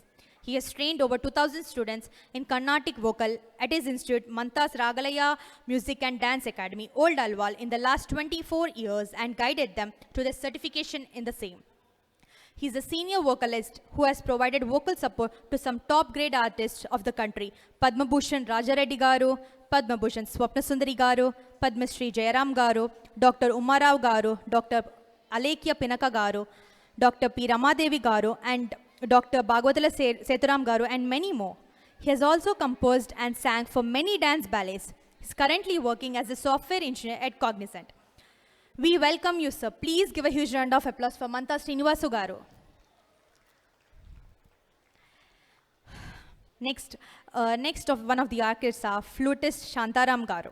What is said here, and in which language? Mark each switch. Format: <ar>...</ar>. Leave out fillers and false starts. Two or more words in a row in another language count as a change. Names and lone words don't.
<en>He has trained over 2,000 students in Carnatic vocal at his institute Mantas Ragalaya Music and Dance Academy, Old Alwal, in the last 24 years and guided them to their certification in the same. He is a senior vocalist who has provided vocal support to some top-grade artists of the country, Padma Bhushan Raja Reddy Garu, Padma Bhushan Swapna Sundari Garu, Padma Shri Jayaram Garu, Dr. Umarao Garu, Dr. Alekya Pinaka Garu, Dr. P. Ramadevi Garu, and Dr. Bhagwatala Sethuram Garu, and many more. He has also composed and sang for many dance ballets. He is currently working as a software engineer at Cognizant. We welcome you, sir. Please give a huge round of applause for Manta Srinivasu Garu. Next of one of the artists are flutist Shantaram Garu.</en>